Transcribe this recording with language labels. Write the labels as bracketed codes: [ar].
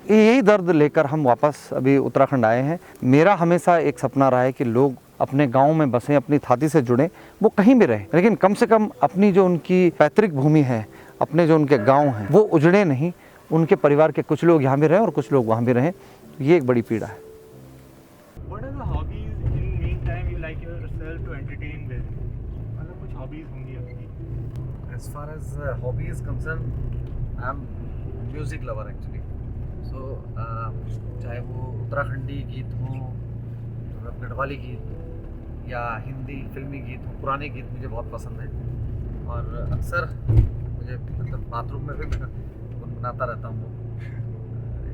[hi] यही दर्द लेकर हम वापस अभी उत्तराखंड आए हैं। मेरा हमेशा एक सपना रहा है कि लोग अपने गांव में बसें, अपनी थाती से जुड़ें, वो कहीं भी रहें, लेकिन कम से कम अपनी जो उनकी पैतृक भूमि है, अपने जो उनके गाँव हैं, वो उजड़े नहीं। उनके परिवार के कुछ लोग यहाँ भी रहें और कुछ लोग वहाँ भी रहें। ये एक बड़ी पीड़ा है। [en] What are the hobbies in meantime you like yourself to entertain with? [hi] मतलब कुछ hobbies होंगी आपकी? [en] As far as hobby is concerned, I am music lover actually. [hi] So चाहे वो उत्तराखंडी गीत हो, गढ़वाली गीत या हिंदी फिल्मी गीत हो, पुराने गीत मुझे बहुत पसंद है। और अक्सर मुझे मतलब बाथरूम में भी मैं गुनगुनाता रहता हूँ।